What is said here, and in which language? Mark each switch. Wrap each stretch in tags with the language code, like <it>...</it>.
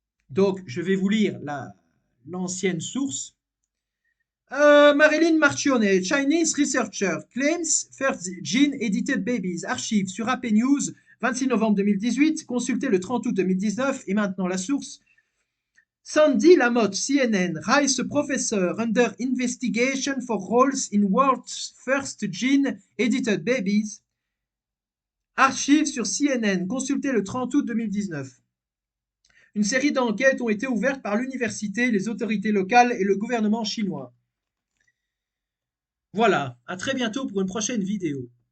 <fr>Donc, je vais vous lire l'ancienne source.</fr> <en>Marilyn Marchione, Chinese researcher, claims first gene edited babies.</en> <fr>Archive sur AP News, 26 novembre 2018. Consultez le 30 août 2019. Et maintenant la source.</fr> <en>Sandy Lamotte, CNN, Rice professor under investigation for roles in world's first gene-edited babies.</en> <fr>Archives sur CNN, consultez le 30 août 2019. Une série d'enquêtes ont été ouvertes par l'université, les autorités locales et le gouvernement chinois. Voilà, à très bientôt pour une prochaine vidéo.</fr>